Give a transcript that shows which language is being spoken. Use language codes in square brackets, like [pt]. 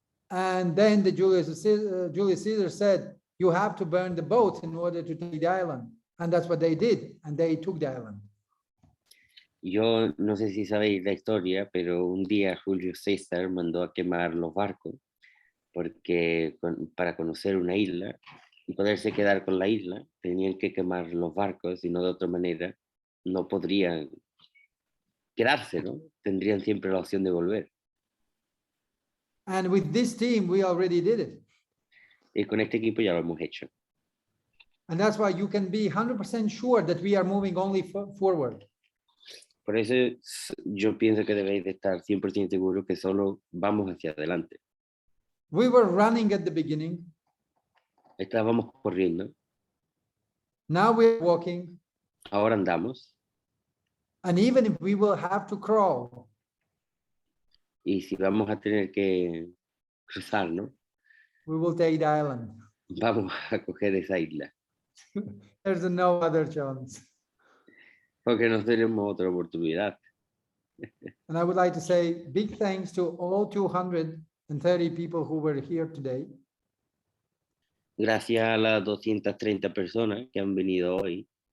[en] And then the Julius Caesar said, you have to burn the boat in order to take the island. And that's what they did. And they took the island. [es] Yo no sé si sabéis la historia, pero un día Julio César mandó a quemar los barcos porque para conocer una isla y poderse quedar con la isla, tenían que quemar los barcos, y no de otra manera no podrían quedarse, ¿no? Tendrían siempre la opción de volver. [en] And with this team, we already did it. [es] Y con este equipo ya lo hemos hecho. [en] And that's why you can be 100% sure that we are moving only forward. [es] Por eso yo pienso que debéis de estar 100% seguros que solo vamos hacia adelante. [en] We were running at the beginning. [es] Estábamos corriendo, [en] Now we're walking. [es] ahora andamos, [en] And even if we will have to crawl, [es] y si vamos a tener que cruzar, ¿no? [en] we will take the island. [es] Vamos a coger esa isla, [en] There's no other chance. [es] porque no tenemos otra oportunidad. [en] And I would like to say big thanks to all 230 people who were here today. [es] Gracias a las 230 personas que han venido hoy,